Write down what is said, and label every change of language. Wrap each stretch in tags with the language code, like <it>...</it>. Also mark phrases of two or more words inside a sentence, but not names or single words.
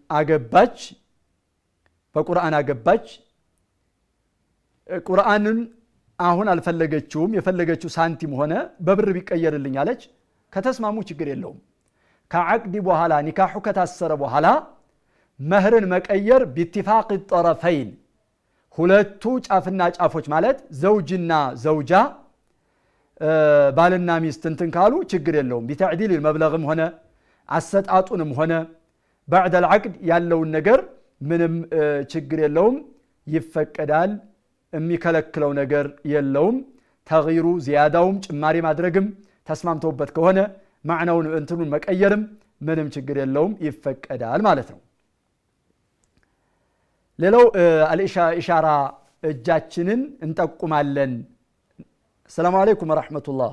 <am>አገባች ቁርአንን አሁን አልፈለገችውም የፈለገችው ሳንቲም ሆነ በብር ቢቀየርልኝ አለች ከተስማሙ ችግር የለውም ከዓቅድ በኋላ ኒካሁ ከታሰረ በኋላ መህርን መቀየር</am> <ar>باتفاق الطرفين</ar> <am>ሁለቱ ጫፍና ጫፎች ማለት ዘውጅና ዘውጃ ባልና ሚስት እንትን ካሉ ችግር የለውም</am> <ar>بتعديل المبلغ</ar> <am>ሆነ አሰጣጡንም ሆነ</am> <ar>بعد العقد</ar> <am>ያለውን ነገር ምንም ችግር የለውም ይፈቀዳል የሚከለክለው ነገር የለውም ተግይሩ ዚያዳውም ጭማሪ ማድረግም ተስማምተውበት ከሆነ ማዕናውን እንትኑን መቀየርም ምንም ችግር የለውም ይፈቀዳል ማለት ነው ሌላው ኢሻራ እጃችንን እንጠቁማለን</am> <ar>سلام عليكم ورحمة الله</ar>